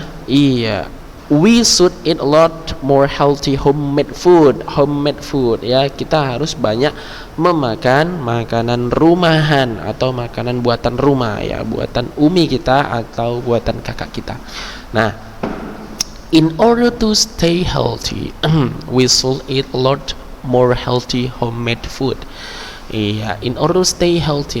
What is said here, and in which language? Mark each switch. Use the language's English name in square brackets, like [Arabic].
[English] Iya, we should eat a lot more healthy homemade food. [Indonesian] Ya, kita harus banyak memakan makanan rumahan atau makanan buatan rumah, ya, buatan umi kita atau buatan kakak kita. [English] Nah, in order to stay healthy, we should eat a lot more healthy homemade food. Iya, in order to stay healthy.